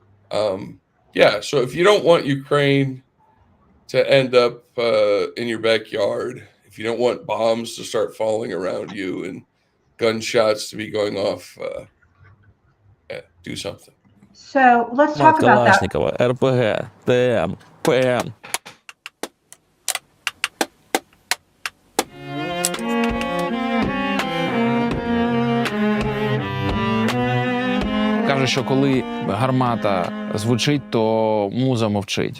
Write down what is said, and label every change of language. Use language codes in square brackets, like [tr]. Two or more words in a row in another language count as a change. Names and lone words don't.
[en] So if you don't want Ukraine to end up in your backyard, if you don't want bombs to start falling around you and gunshots to be going off, do something. So let's talk about that. [uk] Калашникова, РПГ, ТМ, ПМ. Кажуть, що коли гармата звучить, то муза мовчить.